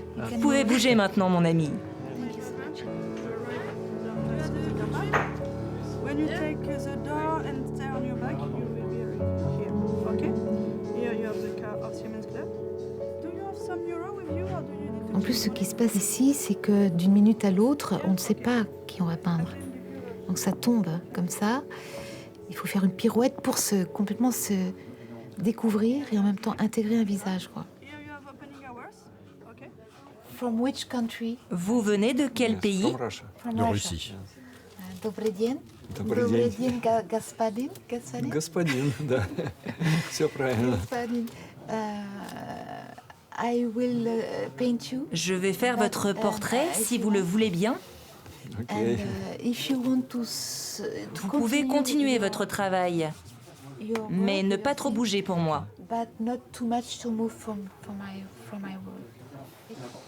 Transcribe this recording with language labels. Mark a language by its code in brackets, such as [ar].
[fr] Vous pouvez bouger maintenant, mon ami. [en] When you take the door and stay on your back, you will be here. Okay? Here you have the car of Siemens Club. Do you have some euro with you or do you need to... [fr] En plus, ce qui se passe ici, c'est que d'une minute à l'autre, on ne sait pas qui on va peindre. Donc ça tombe comme ça. Il faut faire une pirouette pour complètement se découvrir et en même temps intégrer un visage, quoi. [en] From which country? [fr] Vous venez de quel pays? De Russie. [ru] Добрый день. Добрый день, господин. Господин, да. Все правильно. Господин. [en] I will paint you. [fr] Je vais faire votre portrait si vous le voulez bien. [en] And, if you want to [fr] vous pouvez continuer votre travail, mais ne pas trop bouger pour moi. [en] But not too much to move from my work.